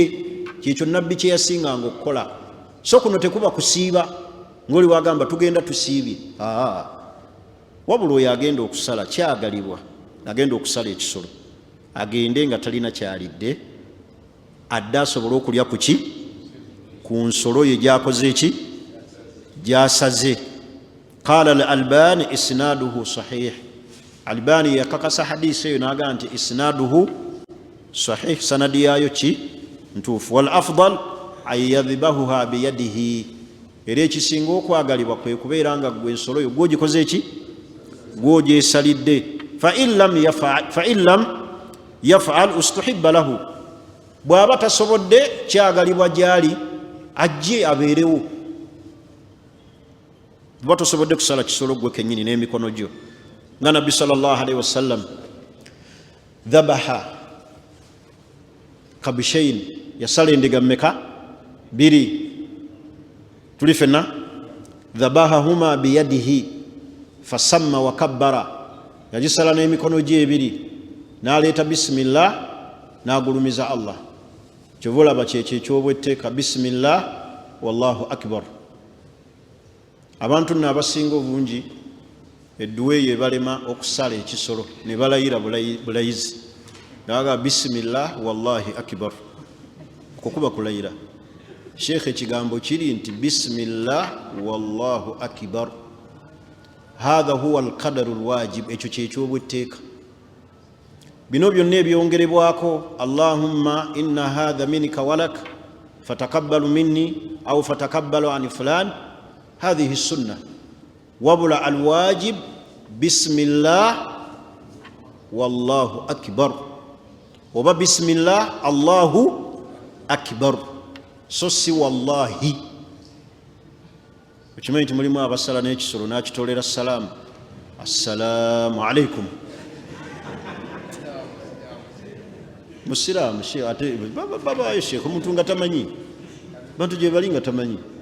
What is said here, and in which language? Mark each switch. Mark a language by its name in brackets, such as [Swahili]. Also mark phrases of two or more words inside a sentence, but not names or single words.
[Ganda] Kyekyo nabbi kye yasinganga okukola. So kuno tekuba kusiiba ng'oli wagamba tugenda tusiibye. Wabula oyo agenda okusala, kyagalibwa agenda okusala ekisolo agende nga talina kyalidde, adde asobole okulya ku ki, ku nsolo ye gyakoze eki, gyasaze. [Arabic] قال الألباني إسناده صحيح. [Ganda] Albani yakakasa hadisi eyo n'agamba nti [Arabic] إسناده صحيح, [Ganda] sanadi yayo ki, ntuufu. [Arabic] والأفضل أن يذبحها بيده, [Ganda] era ekisinga okwagalibwa kwe kubeera nga gwe ensolo yo gwogikoze eki, gwogyesalidde. [Arabic] فإن لم يفعل استحب له, [Ganda] bw'aba tasobodde kyagalibwa gyali ajje abeerewo. Bw'aba tasobodde kusala kisolo gwe kennyini n'emikono gyo. Nga nabbi [Arabic] صلى الله عليه وسلم ذبح كبشين, [Ganda] yasala endiga mmeka? 2. Tuli fenna [Arabic] ذبحهما بيده فسمى وكبر, [Ganda] yagisala n'emikono gye 2 n'aleeta bismillah n'agulumiza Allah. Kyova olaba kyekyo ekyobwetteeka [Arabic] بسم الله والله أكبر. [Ganda] Abantu nno abasinga obungi edduwa eyo ebalema okusala ekisolo ne balayira bulayizi, naga [Arabic] بسم الله والله أكبر, [Ganda] kukuba kulayira. Sheikh ekigambo kiri nti [Arabic] بسم الله والله أكبر هذا هو القدر الواجب, [Ganda] ekyo kyekyobwetteeka. Bino byonna ebyongerebwako [Arabic] اللهم إن هذا منك ولك فتقبل مني أو فتقبل عن فلان هذه سنة. Wabula الواجب بسم الله والله أكبر أو بسم الله الله أكبر, [Ganda] so si wallahi. Okimanyi nti mulimu abasala n'ekisolo n'akitolera salaamu, [Arabic] السلام عليكم. [Ganda] Musiraamu ate babayo sheekh, omuntu nga tamanyi, bantu gye bali nga tamanyi.